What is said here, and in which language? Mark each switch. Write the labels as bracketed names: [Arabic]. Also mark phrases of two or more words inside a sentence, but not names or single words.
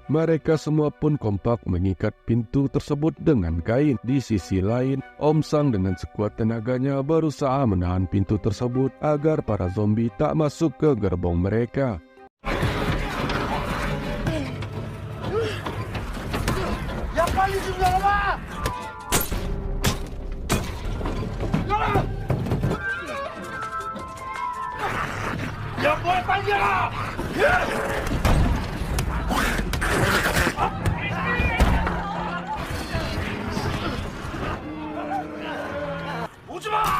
[Indonesian] Mereka semua pun kompak mengikat pintu tersebut dengan kain. Di sisi lain, Om Sang dengan sekuat tenaganya berusaha menahan pintu tersebut agar para zombie tak masuk ke gerbong mereka. [Korean] 야 빨리 좀 열어봐! 열어! 야 뭐야 빨리 열어! 오지마!